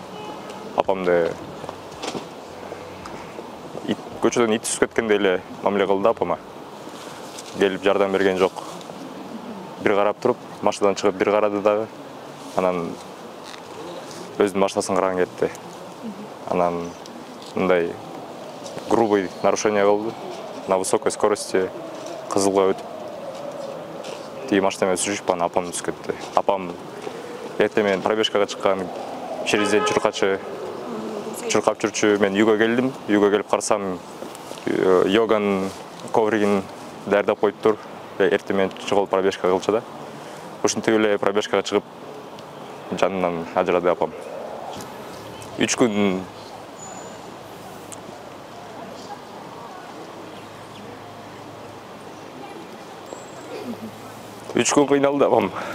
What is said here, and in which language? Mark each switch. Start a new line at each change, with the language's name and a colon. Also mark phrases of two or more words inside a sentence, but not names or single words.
Kyrgyz: Апамды көчөдөн ит түсүп кеткендей эле мамиле кылды апама. Келип жардам берген жок. Бир карап туруп, машинадан чыгып бир карады дагы. Анан өзүнүн машинасын караган кетти. Анан мындай
Russian: грубый нарушение
Kyrgyz: кылды.
Russian: На высокой скорости
Kyrgyz: кызылга өтүп тиги машина менен сүрүшүп, анан апам түсүп кетти. Апам эртең менен пробежкага чыккан,
Russian: через день
Kyrgyz: чуркап жүрчү. Мен үйгө келдим. Үйгө келип карасам, йоганын ковригин даярдап коюптур. Эртең менен чыгып пробежка кылчу да. Ушинтип эле пробежкага чыгып жанынан ажырады апам. 3 күн кыйналды апам.